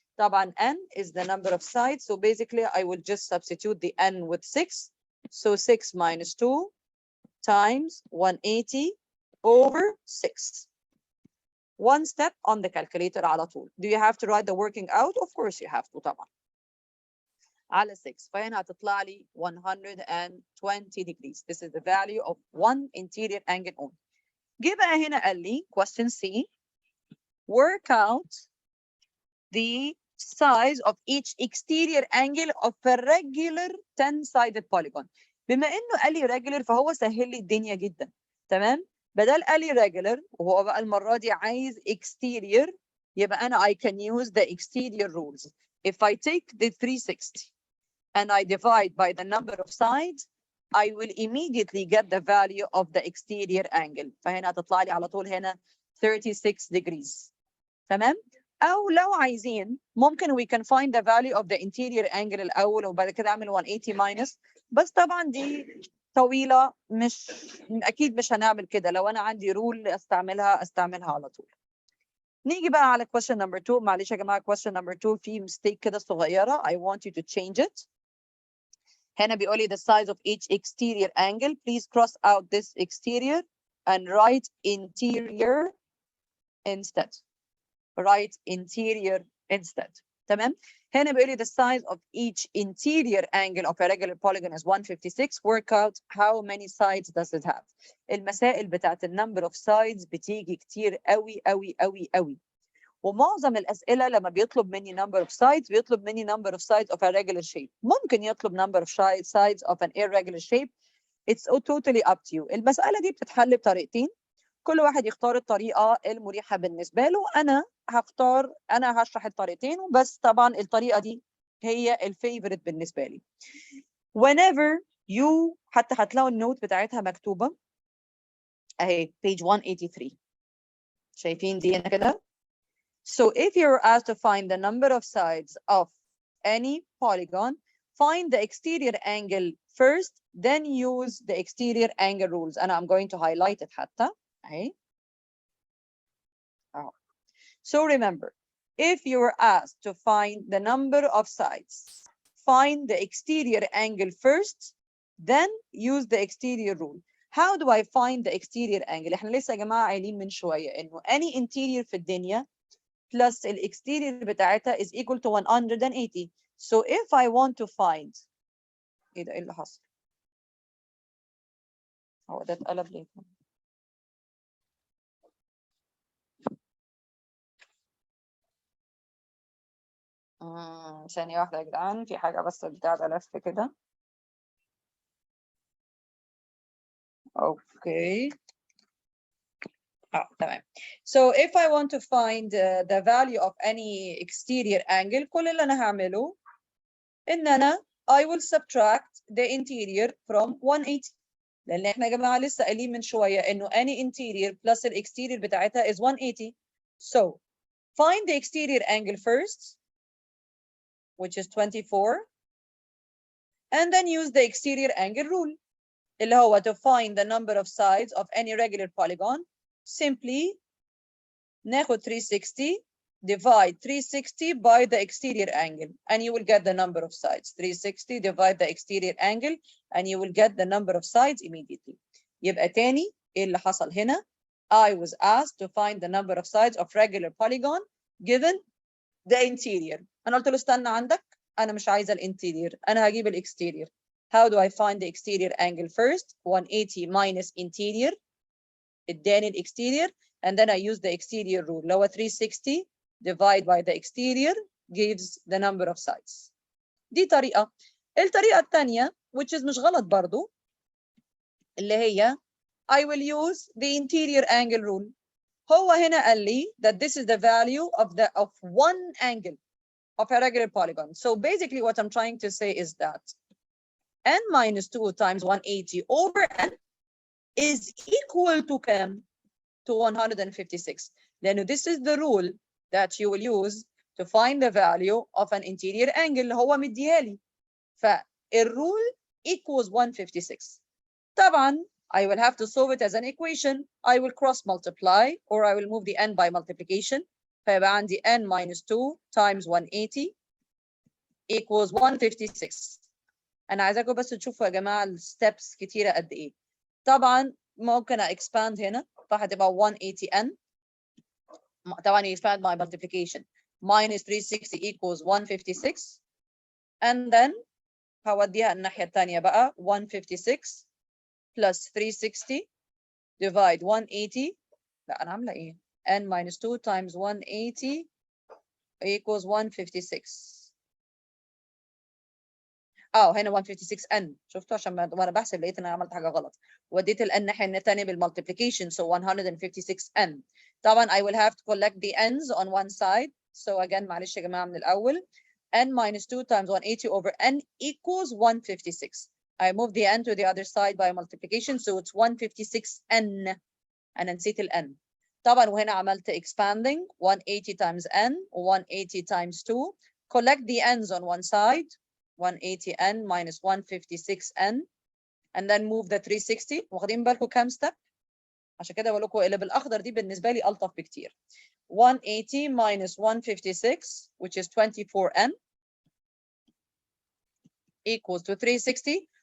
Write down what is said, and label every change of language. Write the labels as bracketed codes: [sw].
[ar] طبعا [en] n is the number of sides, so basically I will just substitute the n with 6. So 6 minus 2 times 180 over 6. One step on the calculator [ar] على طول. [en] Do you have to write the working out? Of course you have to [ar] طبعا. على 6 فهنا هتطلع لي [en] 120 degrees. This is the value of one interior angle only. [ar] جه بقى هنا قال لي [en] question C. Work out the size of each exterior angle of a regular 10-sided polygon. [ar] بما انه قال لي regular فهو سهل لي الدنيا جدا. تمام؟ بدل قال لي regular وهو بقى المره دي عايز exterior يبقى انا [en] I can use the exterior rules. If I take the 360 and I divide by the number of sides I will immediately get the value of the exterior angle. [ar] فهنا هتطلع لي على طول هنا [en] 36 degrees. [ar] تمام؟ أو لو عايزين ممكن [en] we can find the value of the interior angle [ar] الأول وبعد كده أعمل [en] 180 minus. [ar] بس طبعا دي طويلة مش أكيد مش هنعمل كده. لو أنا عندي رول أستعملها على طول. نيجي بقى على [en] question number 2. [ar] معلش يا جماعة [en] question number 2 [ar] في [en] mistake [ar] كده صغيرة. [en] I want you to change it. [ar] هنا بيقول لي [en] the size of each exterior angle. Please cross out this exterior and write interior instead. Write interior instead. [ar] تمام؟ هنا بيقول لي [en] the size of each interior angle of a regular polygon is 156. Work out how many sides does it have. [ar] المسائل بتاعت [en] number of sides [ar] بتيجي كتير قوي قوي قوي قوي. ومعظم الأسئلة لما بيطلب مني [en] number of sides [ar] بيطلب مني [en] number of sides of a regular shape. [ar] ممكن يطلب [en] number of sides of an irregular shape. It's totally up to you. [ar] المسألة دي بتتحل بطريقتين. كل واحد يختار الطريقة المريحة بالنسبة له. أنا هشرح الطريقتين بس طبعا الطريقة دي هي الفيفوريت بالنسبة لي. [en] Whenever you [ar] حتى هتلاقوا النوت بتاعتها مكتوبة أهي page 183. شايفين دي هنا كده؟ [en] So if you're asked to find the number of sides of any polygon, find the exterior angle first, then use the exterior angle rules. And I'm going to highlight it [ar] حتى. [en] Okay. Oh. So remember, if you're asked to find the number of sides, find the exterior angle first, then use the exterior rule. How do I find the exterior angle? [ar] احنا لسه يا جماعة قايلين من شوية إنه [en] any interior [ar] في الدنيا [en] plus the exterior [ar] بتاعتها [en] is equal to 180. So if I want to find [ar] ايه ده ايه اللي حصل؟ هو ده اتقلب ليه؟ ثانية واحدة يا جدعان في حاجة بس بتاع ده لف كده. [en] Okay. [ar] تمام. [en] So if I want to find the value of any exterior angle [ar] كل اللي أنا هعمله إن أنا [en] I will subtract the interior from 180. [ar] لأن إحنا يا جماعة لسه قايلين من شوية إنه [en] any interior plus the exterior [ar] بتاعتها [en] is 180. So find the exterior angle first, which is 24, and then use the exterior angle rule. [ar] اللي هو [en] to find the number of sides of any regular polygon. Simply [ar] ناخد [en] 360 divide 360 by the exterior angle and you will get the number of sides. 360 divide the exterior angle and you will get the number of sides immediately. [ar] يبقى تاني ايه اللي حصل هنا؟ [en] I was asked to find the number of sides of regular polygon given the interior. [ar] أنا قلت له استنى عندك أنا مش عايزة الانتيرير أنا هجيب الاكستيرير. [en] How do I find the exterior angle first? 180 minus interior [ar] اداني الاكستيرير [en] and then I use the exterior rule. [ar] اللي هو [en] 360 divide by the exterior gives the number of sides. [ar] دي طريقة. الطريقة الثانية [en] which is [ar] مش غلط برضو اللي هي [en] I will use the interior angle rule. [ar] هو هنا قال لي [en] that this is the value of one angle of a regular polygon. So basically what I'm trying to say is that n minus 2 times 180 over n is equal to [ar] كام? [en] To 156. لأنه this is the rule that you will use to find the value of an interior angle [ar] اللي هو مديها لي. [en] فالrule equals 156. [ar] طبعا [en] I will have to solve it as an equation. I will cross multiply or I will move the n by multiplication. [ar] فيبقى عندي [en] n minus 2 times 180 equals 156. [ar] أنا عايزاكم بس تشوفوا يا جماعة الستبس كتيرة قد إيه. طبعا ممكن [en] expand [ar] هنا فهتبقى 180n. طبعا [en] expand by multiplication. Minus 360 equals 156. And then [ar] هوديها الناحية الثانية بقى 156 [en] plus [ar] 360 [en] divide [ar] 180. لا أنا عاملة إيه؟ [en] n minus 2 times 180 equals 156. [ar] هنا 156n. شفتوا عشان وانا بحسب لقيت ان انا عملت حاجه غلط. وديت ال n الناحيه الثانيه بالمultiplication [en] so 156n. [ar] طبعا [en] I will have to collect the n's on one side. So again [ar] معلش يا جماعه من الاول. [en] n minus 2 times 180 over n equals 156. I move the n to the other side by multiplication so it's 156n. [ar] انا نسيت ال n. طبعا وهنا عملت [en] expanding [ar] 180 times n 180 times 2. [en] Collect the n's on one side. 180n minus 156n and then move the 360. [ar] واخدين بالكم كام [en] step؟ [ar] عشان كده بقول لكم اللي بالاخضر دي بالنسبه لي الطف بكتير. [en] 180 minus 156 which is 24n equals to 360.